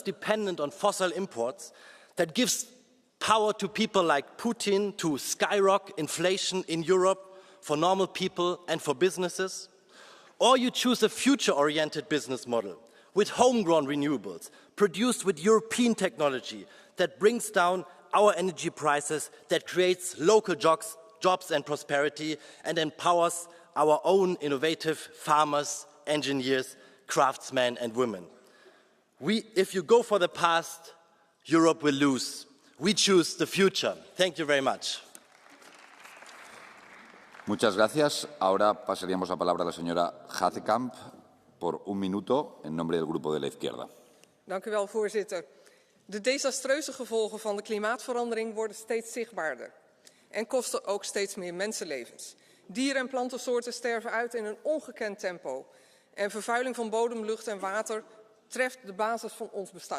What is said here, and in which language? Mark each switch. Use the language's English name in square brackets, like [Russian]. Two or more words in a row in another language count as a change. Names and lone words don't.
[English] dependent on fossil imports, that gives power to people like Putin to skyrocket inflation in Europe for normal people and for businesses, or you choose a future-oriented business model with homegrown renewables, produced with European technology that brings down our energy prices, that creates local jobs and prosperity, and empowers our own innovative farmers, engineers, craftsmen and women. If you go for the past, Europe will lose. We choose the future. Thank you very much. [Spanish] Muchas gracias. Ahora pasaríamos la palabra a la señora Hazekamp por 1 minuto en nombre del Grupo de la Izquierda. [Dutch] Dank u wel, voorzitter. De desastreuze gevolgen van de klimaatverandering worden steeds zichtbaarder en kosten ook steeds meer mensenlevens. Dieren- en plantensoorten sterven uit in een ongekend tempo. En vervuiling van bodem, lucht en water treft de basis van ons bestaan.